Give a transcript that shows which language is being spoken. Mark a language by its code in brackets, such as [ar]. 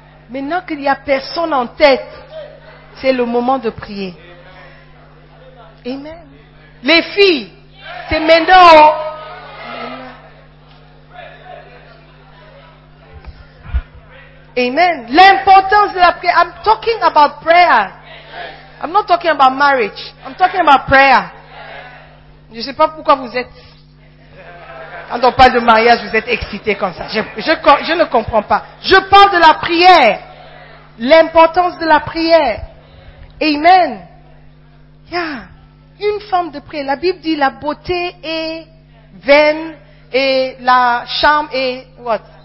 [fr] Maintenant qu'il n'y a personne en tête, c'est le moment de prier. Amen. Les filles, c'est maintenant. Amen. L'importance de la prière. [en] I'm talking about prayer. I'm not talking about marriage. I'm talking about prayer. [fr] Je ne sais pas pourquoi vous êtes... Quand on parle de mariage, vous êtes excités comme ça. Je ne comprends pas. Je parle de la prière. L'importance de la prière. Amen. Yeah. Une forme de prière. La Bible dit la beauté est vaine et la charme est... What?